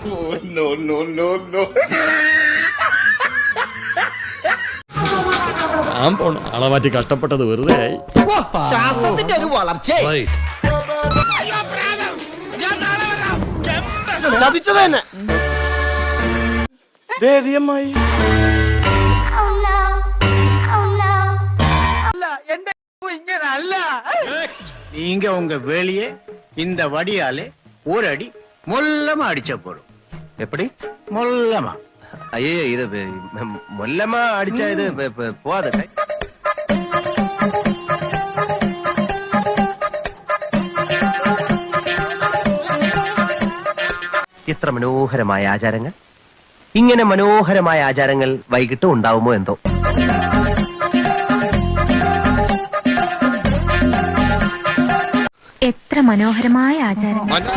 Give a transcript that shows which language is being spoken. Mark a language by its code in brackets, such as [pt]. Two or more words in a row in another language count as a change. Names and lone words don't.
[ml] ഞാൻ പോണ ആളെ മാറ്റി കഷ്ടപ്പെട്ടത് വെറുതെ ആയി. ശാസ്ത്രത്തിന്റെ ഒരു വളർച്ച ചതിച്ചത് തന്നെ. [ta] நீங்க உங்க வேலையை இந்த வடியாலே ஒரு அடி மொல்லமா அடிச்ச போடும். எப்படி? மொல்லமா. ஐயோ, இது மொல்லமா அடிச்சா இது போகாது. [ml] ഇത്ര മനോഹരമായ ആചാരങ്ങൾ, ഇങ്ങനെ മനോഹരമായ ആചാരങ്ങൾ വൈകിട്ട് ഉണ്ടാവുമോ എന്തോ. എത്ര മനോഹരമായ ആചാരങ്ങൾ.